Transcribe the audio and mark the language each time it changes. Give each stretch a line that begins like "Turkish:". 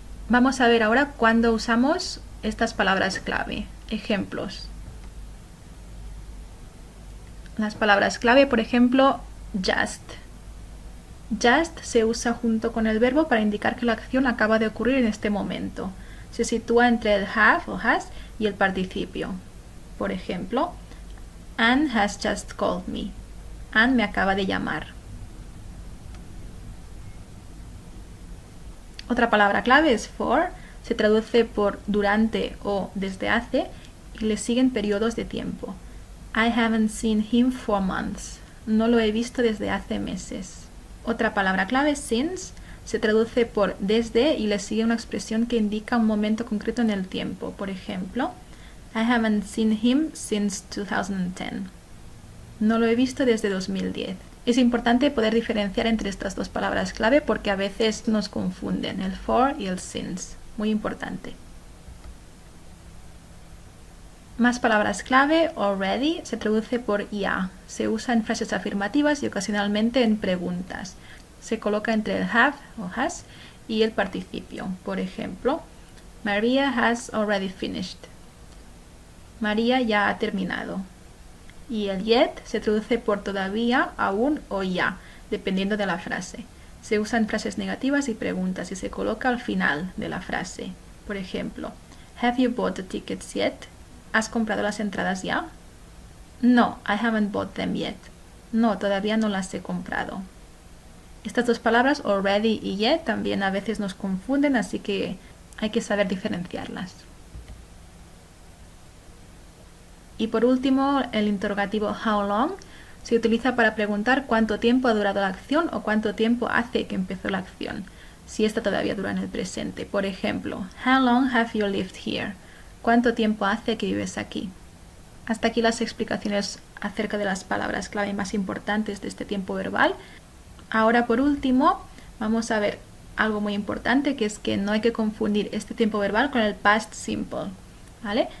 Spanish: Vamos a ver ahora cuándo usamos estas palabras clave. Ejemplos. Las palabras clave, por ejemplo, just. Just se usa junto con el verbo para indicar que la acción acaba de ocurrir en este momento. Se sitúa entre el have o has y el participio. Por ejemplo,
English: Anne has just called me.
Spanish: Anne me acaba de llamar. Otra palabra clave es for, se traduce por durante o desde hace y le siguen periodos de tiempo.
English: I haven't seen him for months.
Spanish: No lo he visto desde hace meses. Otra palabra clave, since, se traduce por desde y le sigue una expresión que indica un momento concreto en el tiempo. Por ejemplo,
English: I haven't seen him since 2010.
Spanish: No lo he visto desde 2010. Es importante poder diferenciar entre estas dos palabras clave porque a veces nos confunden, el for y el since. Muy importante. Más palabras clave, already, se traduce por ya. Se usa en frases afirmativas y ocasionalmente en preguntas. Se coloca entre el have o has y el participio. Por ejemplo,
English: Maria has already finished.
Spanish: María ya ha terminado. Y el yet se traduce por todavía, aún o ya, dependiendo de la frase. Se usa en frases negativas y preguntas y se coloca al final de la frase. Por ejemplo,
English: have you bought the tickets yet?
Spanish: ¿Has comprado las entradas ya?
English: No, I haven't bought them yet.
Spanish: No, todavía no las he comprado. Estas dos palabras, already y yet, también a veces nos confunden, así que hay que saber diferenciarlas. Y por último, el interrogativo how long se utiliza para preguntar cuánto tiempo ha durado la acción o cuánto tiempo hace que empezó la acción, si esta todavía dura en el presente. Por ejemplo,
English: how long have you lived here?
Spanish: ¿Cuánto tiempo hace que vives aquí? Hasta aquí las explicaciones acerca de las palabras clave más importantes de este tiempo verbal. Ahora, por último, vamos a ver algo muy importante, que es que no hay que confundir este tiempo verbal con el past simple, ¿vale?